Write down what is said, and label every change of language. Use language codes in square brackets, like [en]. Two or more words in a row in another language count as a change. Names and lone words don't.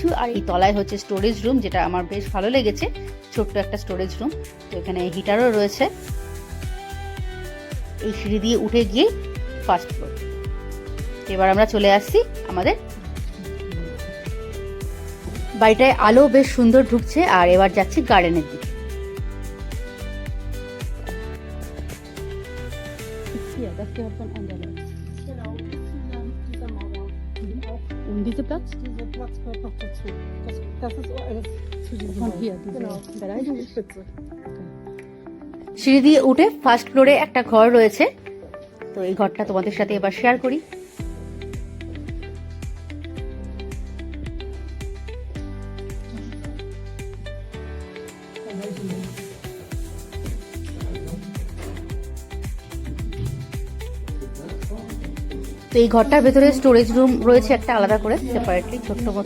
[bn] আর এই তলায় হচ্ছে [en] storage room, [bn] যেটা আমার বেশ ভালো লেগেছে, ছোট্ট একটা [en] storage room. [bn] তো এখানে হিটারও রয়েছে। এই সিঁড়ি দিয়ে উঠে গিয়ে [en] first floor. [bn] এবার আমরা চলে আসছি আমাদের বাড়িটায়, আলো বেশ সুন্দর ঢুকছে। আর এবার যাচ্ছি গার্ডেনের দিকে। [de] Und dieser Platz? Dieser Platz gehört noch dazu. Das ist alles zu diesem Von hier, Raum. diese Genau, Bereich? die Spitze. [bn] সিঁড়ি দিয়ে উঠে [en] first floor [bn] একটা ঘর রয়েছে। তো এই ঘরটা তোমাদের সাথে এবার শেয়ার করি। তো এই ঘরটার ভেতরে [en] storage room [bn] রয়েছে একটা আলাদা করে, সেপারেটলি ছোট্ট মতন।